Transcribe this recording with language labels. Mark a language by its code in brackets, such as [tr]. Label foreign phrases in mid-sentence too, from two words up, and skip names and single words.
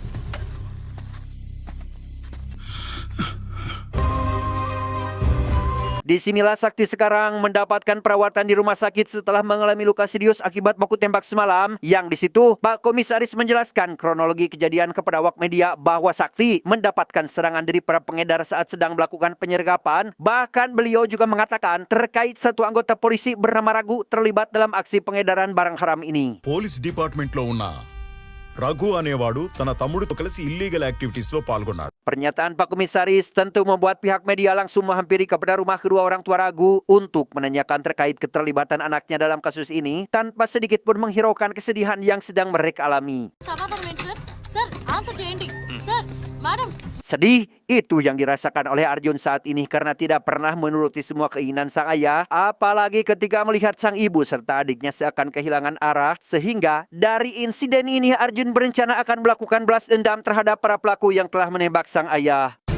[id] Disinilah Sakti sekarang mendapatkan perawatan di rumah sakit setelah mengalami luka serius akibat baku tembak semalam. Yang di situ, Pak Komisaris menjelaskan kronologi kejadian kepada awak media bahwa Sakti mendapatkan serangan dari para pengedar saat sedang melakukan penyergapan. Bahkan beliau juga mengatakan terkait satu anggota polisi bernama Ragu terlibat dalam aksi pengedaran barang haram ini. [en] police department [te] లో ఉన్న రఘు అనేవాడు తన తమ్ముడితో కలిసి [en] illegal activities [te] లో పాల్గొన్నాడు. [id] Pernyataan Pak Komisaris tentu membuat pihak media langsung menghampiri kepada rumah kedua orang tua Ragu untuk menanyakan terkait keterlibatan anaknya dalam kasus ini tanpa sedikit pun menghiraukan kesedihan yang sedang mereka alami. Sedih itu yang dirasakan oleh Arjun saat ini karena tidak pernah menuruti semua keinginan sang ayah, apalagi ketika melihat sang ibu serta adiknya seakan kehilangan arah, sehingga dari insiden ini Arjun berencana akan melakukan balas dendam terhadap para pelaku yang telah menembak sang ayah.